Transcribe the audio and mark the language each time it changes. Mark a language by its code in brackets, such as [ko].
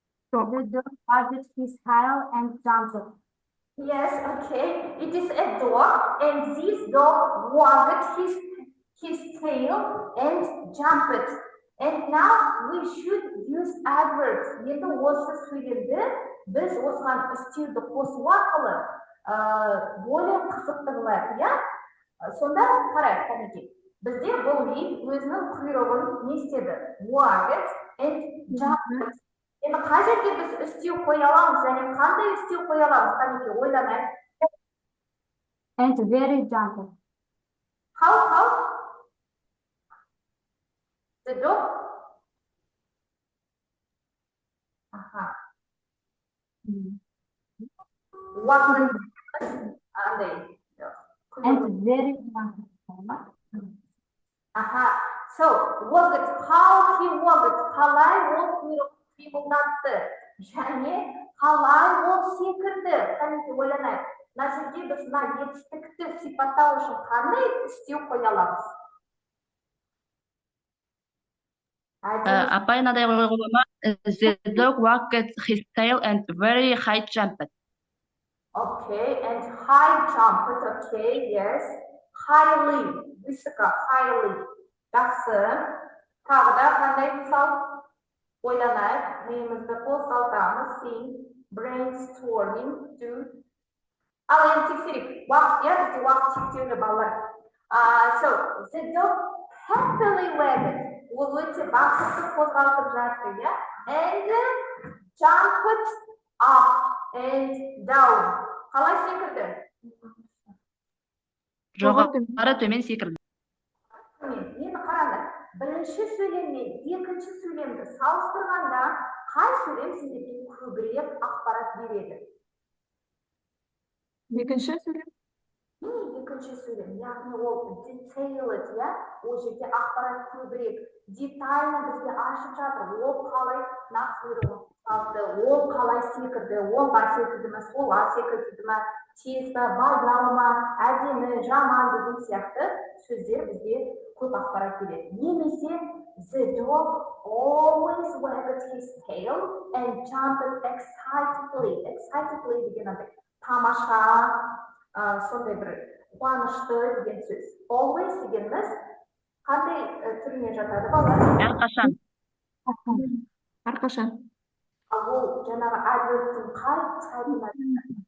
[en] The dog wagged his tail and jumped. Yes, okay. It is a dog, and this dog wagged his tail and jumped. And now we should use adverbs. [kk] Енді осы сөйлемді біз осыған істеуді қосу арқылы более қызықты қылайық, иә? Сонда қарайық, кәнекей. Бізде бұл ит өзінің құйрығын не істеді? [en] Wagged and jumped. [kk] Енді қай жерге біз істеу қоя аламыз және қандай істеу қоя аламыз? Кәнекей, ойланайық. [en] And very jumped. How? The dog? Wagged. And very jumped. So, wagged. How he wagged? [kk] Қалай ол құйрық қимылдатты? Және қалай ол секірді? Қанекей ойланайық. Мына жерде біз мына етістікті сипаттау үшін қандай істеу қоя аламыз? Апай мынадай қоюға ма? [en] The dog wagged his tail and very high jumped. Okay, and high jump, okay, yes. Highly, высоко, highly. [kk] Жақсы. Тағы да қандай мысал? Ойланайық, миымызды қозғалтамыз, think, brainstorming, do. Ал енді тексерейік. Уақыт, иә, бізде уақыт шектеулі балалар. [en] So, the dog happily wagged. [kk] Ол өте бақытты қозғалтып жатыр, иә? [en] And jumped up and down. [kk] Қалай секірді? Жоғары төмен секірді. Енді қараңдар, бірінші сөйлем мен екінші сөйлемді салыстырғанда қай сөйлем сіздерге көбірек ақпарат береді? Екінші сөйлем. Екінші сөйлем, яғни ол detailed, иә, ол жерде ақпарат көбірек, детально бізге ашып жатыр, ол қалай нақсырып алды, ол қалай секірді, оңға секірді ме, солға секірді ме, тез бе, баяу ма, әдемі, жаман деген сияқты сөздер бізге көп ақпарат береді. [en] Немесе the dog always wagged his tail and jumped excitedly. [kk] Excitedly деген андай тамаша, сондай бір қуанышты деген сөз. Always дегеніміз қандай түріне жатады балалар? Әрқашан. Әрқашан. Ал ол жаңағы adverbтің қай типіне?